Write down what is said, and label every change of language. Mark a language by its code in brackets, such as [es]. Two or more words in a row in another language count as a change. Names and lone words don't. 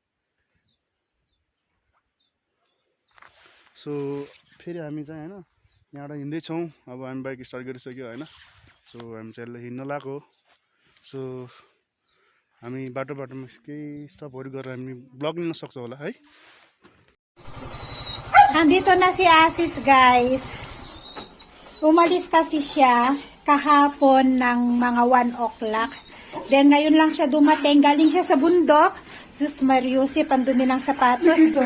[ne] सो फेरि हामी चाहिँ होइन यहाँबाट हिँड्दैछौँ अब हामी [en] bike start [ne] गरिसक्यो होइन सो हामी चाहिँ हिँड्न लागेको सो हामी बाटोमा केही स्टपहरू गरेर हामी ब्लग लिन सक्छौँ होला है [tl] Nandito na si Asis, guys. Umalis kasi siya kahapon ng mga 1 o'clock. Then ngayon lang siya dumating. Galing siya sa bundok. Sus Mariusi, pandumi ng sapatos ko.